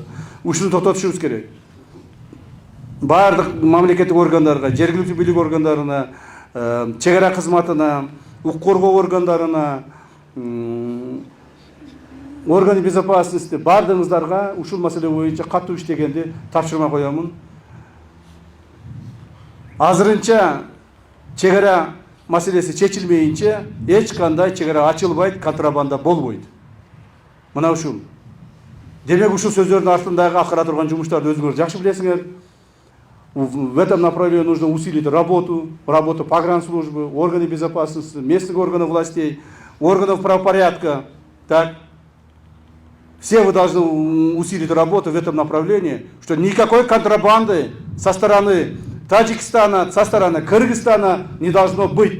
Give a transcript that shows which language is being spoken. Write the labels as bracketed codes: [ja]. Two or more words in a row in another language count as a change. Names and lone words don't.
[ky] Ушуну токтотушубуз керек. Бардык мамлекеттик органдарга, жергиликтүү бийлик органдарына, чек ара кызматына, укук коргоо органдарына, [ru] органы безопасности [ky] бардыгыңыздарга ушул маселе боюнча катуу иштегенди тапшырма коёмун. Азырынча чек ара маселеси чечилмейинче эч кандай чек ара ачылбайт, контрабанда болбойт. Мына ушул. Демек ушул сөздөрдүн артындагы аткара турган жумуштарды өзүңөр жакшы билесиңер. [ru] В этом направлении нужно усилить работу погранслужбы, органы безопасности, местных органов властей, органов правопорядка. Так. Все вы должны усилить работу в этом направлении, что никакой контрабанды со стороны Таджикистана, со стороны Кыргызстана не должно быть.